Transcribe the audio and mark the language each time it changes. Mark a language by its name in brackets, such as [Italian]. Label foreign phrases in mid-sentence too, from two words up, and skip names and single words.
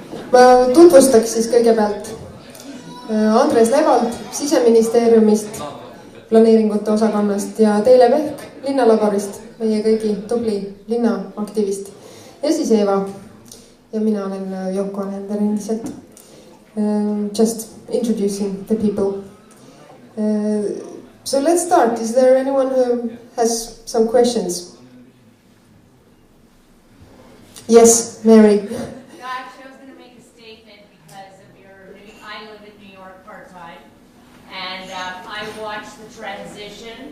[Estonian] Ma tutvustaks siis kõigepealt Levald Siseministeeriumist, planeeringute osakonnast ja Teele Pehk linnalaborist, meie kõigi tubli linnaaktivist. Ja siis Ewa. Ja mina olen Yoko Alender endiselt. [English] Just introducing the people. So let's start. Is there anyone who has some questions? Yes, Mary. Actually, I was going to make a statement because of I live in New York part-time, and I watched the transition.